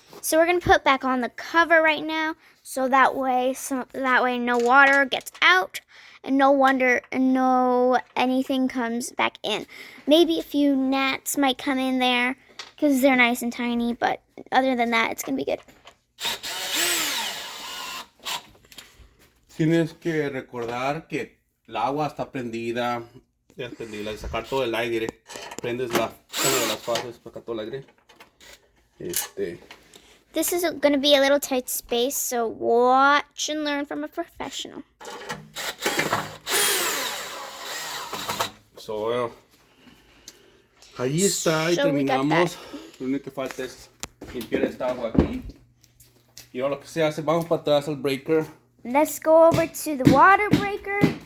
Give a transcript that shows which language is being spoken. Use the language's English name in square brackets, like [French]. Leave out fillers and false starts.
[English] So we're gonna put back on the cover right now, so that way no water gets out, and no anything comes back in. Maybe a few gnats might come in there because they're nice and tiny, but other than that, it's gonna be good. [Spanish] Tienes que recordar que el agua está prendida. Ya entendí, la de sacar todo el aire. Prendes una de las fases para sacar todo el aire. [English] This is gonna be a little tight space, so watch and learn from a professional. [Spanish] So, ahí está, y [English] So we got [Spanish] terminamos. Lo único que falta es limpiar esta agua aquí. Y ahora lo que se hace, vamos para atrás al breaker. [English] Let's go over to the water breaker.